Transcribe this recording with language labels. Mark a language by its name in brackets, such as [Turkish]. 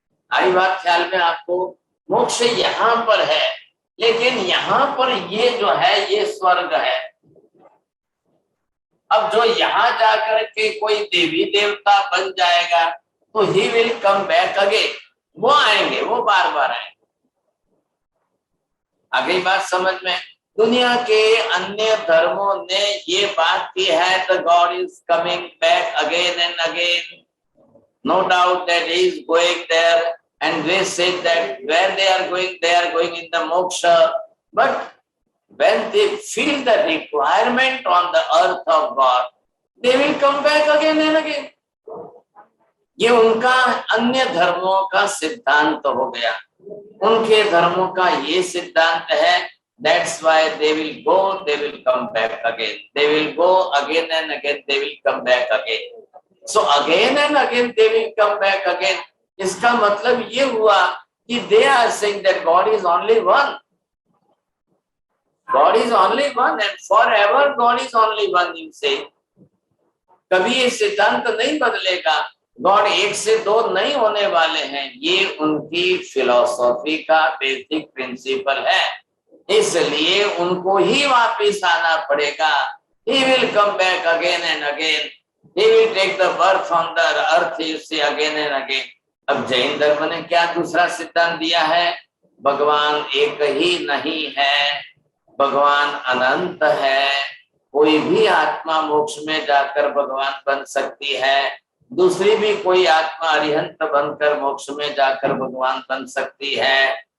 [Hindi] आई बात ख्याल में आपको? मोक्ष यहाँ पर है, लेकिन यहाँ पर ये जो है ये स्वर्ग है। अब जो यहाँ जाकर के कोई देवी देवता बन जाएगा तो [English] he will come back again, [Hindi] वो आएंगे, वो बार बार आएंगे। आगे बात समझ में? दुनिया के अन्य धर्मों ने ये बात की है, [English] The God is coming back again and again, no doubt that he is going there, and they say that when they are going in the moksha, but when they feel the requirement on the earth of God, they will come back again and again. [Hindi] ये उनका अन्य धर्मों का सिद्धांत हो गया, उनके धर्मों का ये सिद्धांत है। [English] That's why they will go, they will come back again, they will go again and again, they will come back again. So again and again they will come back again. [Hindi] इसका मतलब ये हुआ कि [English] they are saying that God is only one. God is only one and forever God is only one, you say. [Hindi] कभी ये सिद्धांत नहीं बदलेगा, गॉड एक से दो नहीं होने वाले हैं। ये उनकी फिलॉसफी का बेसिक प्रिंसिपल है, इसलिए उनको ही वापिस आना पड़ेगा। [English] He will come back again and again. He will take the birth on the earth, you see, again and again. [Hindi] अब जैन धर्म ने क्या दूसरा सिद्धांत दिया है? भगवान एक ही नहीं है, भगवान अनंत है। कोई भी आत्मा मोक्ष में जाकर भगवान बन सकती है, दूसरी भी कोई आत्मा अरिहंत बनकर मोक्ष में जाकर भगवान बन सकती है।